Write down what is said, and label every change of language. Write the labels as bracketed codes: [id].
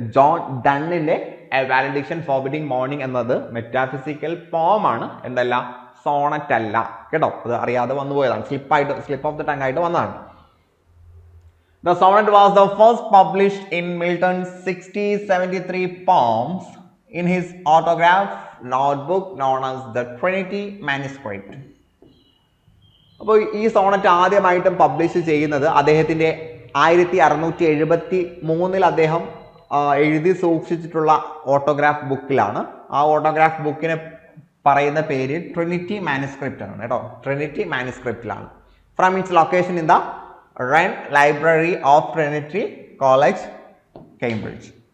[ml] John ഡണ്ണിന്റെ A വാലിഡിക്ഷൻ ഫോർബിഡിംഗ് morning എന്നത് metaphysical പോം ആണ്, എന്തല്ല സോണറ്റ് അല്ല കേട്ടോ. അത് അറിയാതെ വന്നു പോയതാണ്, [en] slip of the tongue [ml] ആയിട്ട് വന്നതാണ്. [en] The sonnet was the first published in Milton's 6073 poems in his autograph notebook known as the Trinity Manuscript. [ml] അപ്പോൾ ഈ സോണറ്റ് ആദ്യമായിട്ടും പബ്ലിഷ് ചെയ്യുന്നത് അദ്ദേഹത്തിൻ്റെ 1673 അദ്ദേഹം എഴുതി സൂക്ഷിച്ചിട്ടുള്ള ഓട്ടോഗ്രാഫ് ബുക്കിലാണ്. ആ ഓട്ടോഗ്രാഫ് ബുക്കിന് പറയുന്ന പേര് ട്രിനിറ്റി മാനുസ്ക്രിപ്റ്റ് ആണ് കേട്ടോ. Trinity മാനുസ്ക്രിപ്റ്റിലാണ്. [en] From its location in the Wren Library of Trinity College, Cambridge.